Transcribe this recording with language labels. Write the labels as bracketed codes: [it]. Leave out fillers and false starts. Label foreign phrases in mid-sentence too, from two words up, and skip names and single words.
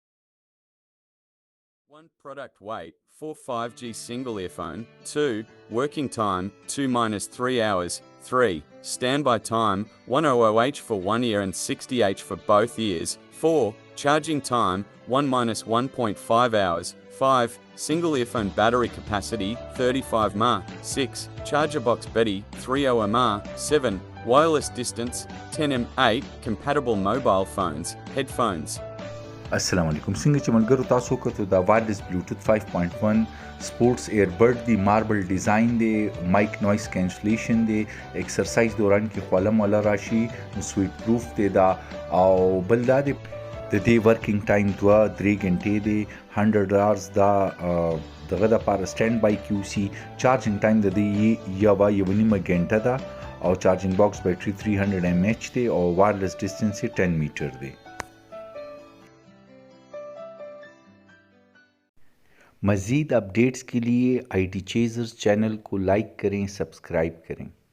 [en] 1 product weight, 4 5G single earphone, 2 working time, 2-3 hours, 3 standby time, 100H for one ear and 60H for both ears, 4 charging time, 1-1.5 hours, 5 single earphone battery capacity, 35 mAh, 6 charger box Betty, 30 mAh, 7 wireless distance, 10 m, 8 compatible mobile phones, headphones. [ps] السلام علیکم څنګه چې ملګرو تاسو کتو دا [en] wireless Bluetooth 5.1 sports earbud [ps] دی [en] marble design [ps] دی [en] mic noise cancellation [ps] دی ایکسرسایز دوران کې خولم ولا راشي [en] sweat proof [ps] دی دا او بل دا دی د دې [en] working time [ps] 2-3 غنټې دی [en] 100 hours [ps] دا دغه د پاره [en] standby QC charging time [ps] د دې یو نیمه غنټه ده او [en] charging box battery [ps] 300 mAh دی او [en] wireless distance [ps] 10 میټر دی [ur] مزید اپڈیٹس کے لیے IT چیزرز چینل کو لائک کریں سبسکرائب کریں.